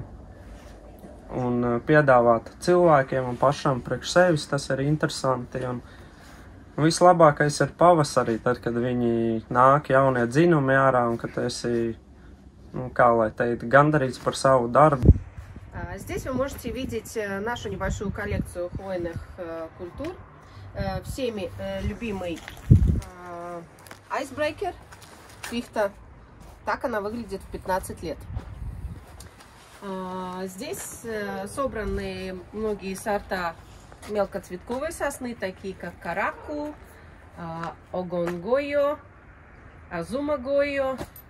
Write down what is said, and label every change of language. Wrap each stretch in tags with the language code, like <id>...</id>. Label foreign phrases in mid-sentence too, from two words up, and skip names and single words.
<lv>Un piedāvāt cilvēkiem un pašam priekš sevis, tas ir interesanti. Un vislabākais ir pavasarī, tad, kad viņi nāk jaunie dzinumi ārā, un kad esi, kā lai teikt, gandarīts par savu darbu.</lv> <ru>Здесь вы можете видеть нашу небольшую коллекцию хвойных культур. Всеми любимый Icebreaker, пихта. Так она выглядит в 15 лет. Здесь собраны многие сорта мелкоцветковой сосны, такие как Караку, Огонгойо, Азумагойо.</ru>